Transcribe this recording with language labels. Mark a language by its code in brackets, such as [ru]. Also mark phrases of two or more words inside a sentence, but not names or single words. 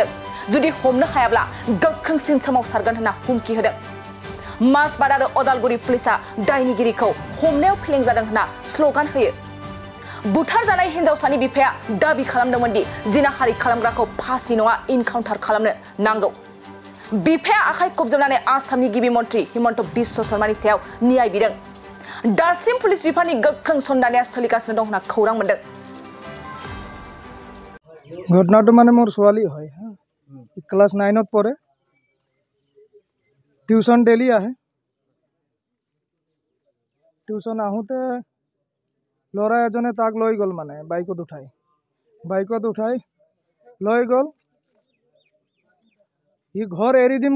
[brx] जुदि हमनो हायाब्ला गोख्रोंसिन सोमावसारगोन होनना हुमखि होदों मासबाद आरो अदालगुरि पुलिसा दायनिगिरिखौ हमनायाव फेलें जादों होनना स्ल'गान होयो बुथारजानाय हिनजावसानि बिफाया दाबि खालामदोंमोन दि जिनाहारि खालामग्राखौ फासि नङा इनकाउन्टार खालामनो नांगौ बिफाया आखाइ खबजोबनानै आसामनि गिबि मन्थ्रि हिमन्त बिश्व शर्मानि सायाव न्याय बिदों दासिम पुलिस बिफाननि गोख्रों सन्धानाया सोलिगासिनो दं होनना खौरां मोनदों [as] घटनाটো মানে মোৰ ছোৱালী হয় ক্লাছ 9ত পঢ়ে টিউশন ডেইলি আহে টিউশন আহোঁতে ল'ৰা এজনে তাক লৈ গ'ল মানে বাইকত উঠাই লৈ গ'ল ই ঘৰ এৰি দিম